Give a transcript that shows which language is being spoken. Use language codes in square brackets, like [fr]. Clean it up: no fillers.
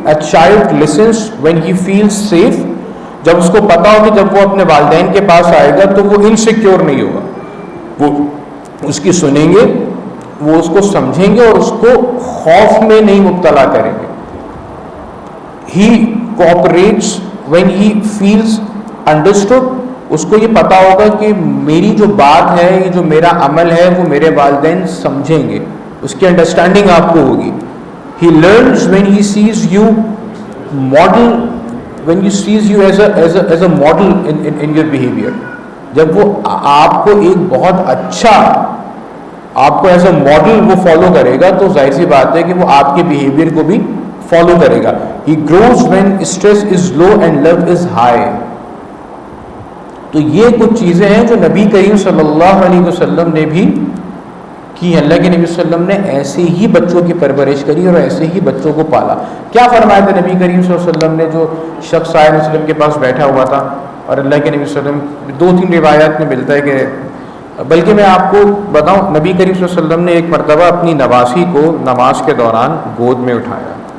[en] A child listens when he feels safe. [ur] جب اس کو پتا ہو کہ جب وہ اپنے والدین کے پاس آئے گا تو وہ انسیکیور نہیں ہوگا، وہ اس کی سنیں گے، وہ اس کو سمجھیں گے اور اس کو خوف میں نہیں مبتلا کریں گے. [en] He cooperates when he feels understood. [ur] اس کو یہ پتا ہوگا کہ میری جو بات ہے، یہ جو میرا عمل ہے وہ میرے والدین سمجھیں گے، اس کی انڈرسٹینڈنگ آپ کو ہوگی. [en] He learns when he sees you model, when he sees you as a model in your behavior. [ur] جب وہ آپ کو ایک بہت اچھا، آپ کو ایز اے ماڈل وہ فالو کرے گا تو ظاہر سی بات ہے کہ وہ آپ کے بیہیویئر کو بھی فالو کرے گا. [en] He grows when stress is low and love is high. [ur] تو یہ کچھ چیزیں ہیں جو نبی کریم صلی اللہ علیہ وسلم نے بھی کہ اللہ کے نبی صلی اللہ علیہ وسلم نے ایسے ہی بچوں کی پرورش کری اور ایسے ہی بچوں کو پالا. کیا فرمایا تھا نبی کریم صلی اللہ علیہ وسلم نے؟ جو شخص صلی اللہ علیہ وسلم کے پاس بیٹھا ہوا تھا اور اللہ کے نبی صلی اللہ علیہ وسلم، 2-3 روایات میں ملتا ہے کہ، بلکہ میں آپ کو بتاؤں، نبی کریم صلی اللہ علیہ وسلم نے ایک مرتبہ اپنی نواسی کو نماز کے دوران گود میں اٹھایا.